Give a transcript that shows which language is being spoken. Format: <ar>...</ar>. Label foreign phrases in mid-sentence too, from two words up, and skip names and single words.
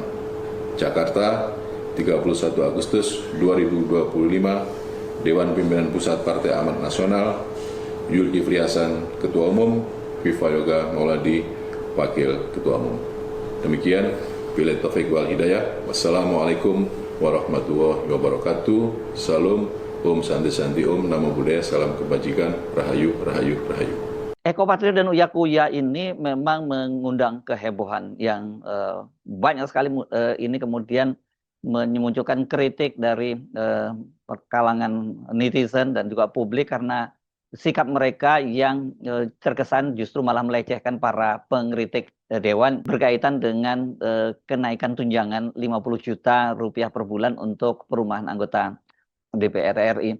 <id>Jakarta, 31 Agustus 2025, Dewan Pimpinan Pusat Partai Amanat Nasional, Zulkifli Hasan, Ketua Umum, Viva Yoga Mauladi, Wakil Ketua Umum.</id> <ar>Demikian, بالله التوفيق والهداية. والسلام عليكم ورحمة الله وبركاته.</ar> <id>Salam,</id> <sa>Om Santi Santi Om,</sa> <pi>Namo Buddhaya,</pi> <id>salam kebajikan,</id> <jv>Rahayu, Rahayu, Rahayu.</jv> <id>Ekopatriot dan Uyakuya ini memang mengundang kehebohan yang banyak sekali. Ini kemudian memunculkan kritik dari kalangan netizen dan juga publik karena sikap mereka yang terkesan justru malah melecehkan para pengkritik dewan berkaitan dengan kenaikan tunjangan 50 juta rupiah per bulan untuk perumahan anggota DPR RI.</id>